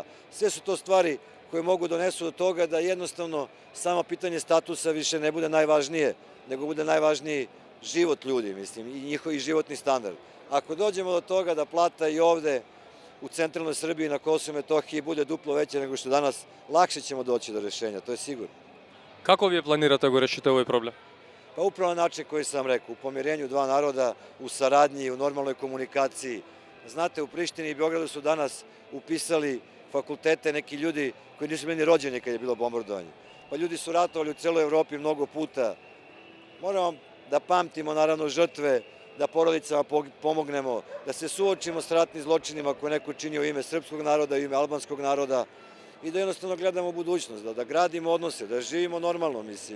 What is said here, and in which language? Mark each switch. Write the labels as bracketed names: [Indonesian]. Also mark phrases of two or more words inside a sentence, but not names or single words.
[Serbian] Sve su to stvari koje mogu donesu do toga da jednostavno samo pitanje statusa više ne bude najvažnije, nego bude najvažniji život ljudi, mislim, i njihovi životni standard. Ako dođemo do toga da plata i ovde u centralnoj Srbiji na Kosovu i Metohiji bude duplo veća nego što danas, lakše ćemo doći do rešenja, to je sigurno. [Macedonian] Како вие планирате да го решите овој проблем? [Serbian] Pa upravo na način koji sam rekao, u pomirenju dva naroda, u saradnji, u normalnoj komunikaciji. Znate, u Prištini i Beogradu su danas upisali fakultete neki ljudi koji nisu bili rođeni kad je bilo bombardovanje. Pa ljudi su ratovali u celoj Evropi mnogo puta. Moramo da pamtimo, naravno, žrtve, da porodicama pomognemo, da se suočimo s ratnim zločinima koje neko čini u ime srpskog naroda i u ime albanskog naroda i da jednostavno gledamo u budućnost, da gradimo odnose, da živimo normalno, mislim.